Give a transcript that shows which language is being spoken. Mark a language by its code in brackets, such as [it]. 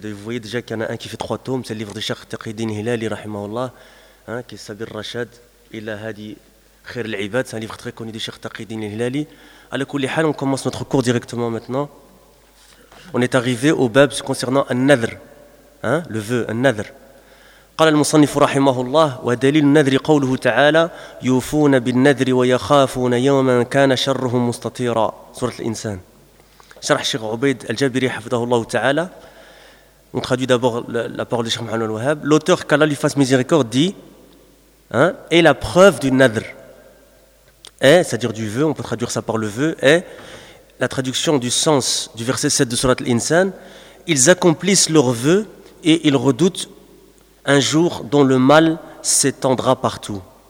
[fr] Vous voyez déjà qu'il y en a un qui fait 3 tomes, c'est le livre de Cheikh Taqiyuddin Hilali, rahimahullah, hein, qui est Sabir Rashad, Ila Hadi Khair al-Ibad. C'est un livre très connu de Cheikh Taqiyuddin Hilali. [ar] À la kulli hal, [fr] on commence notre cours directement maintenant. On est arrivé au bab concernant al-Nadr, hein, le vœu, al-Nadr. [ar] قال المصنف رحمه الله ودليل النذر قوله تعالى يوفون بالنذر ويخافون يوما كان شره مستطيرا سورة الإنسان شرح الشيخ عبيد الجابري حفظه الله تعالى. [fr] On traduit d'abord la parole de Cheikh Mohamed Al-Wahhab. L'auteur, qu'Allah lui fasse miséricorde, dit est la preuve du nadr. C'est-à-dire du vœu, on peut traduire ça par le vœu. Et la traduction du sens du verset 7 de Surat Al-Insan, ils accomplissent leur vœu et ils redoutent un jour dont le mal s'étendra partout.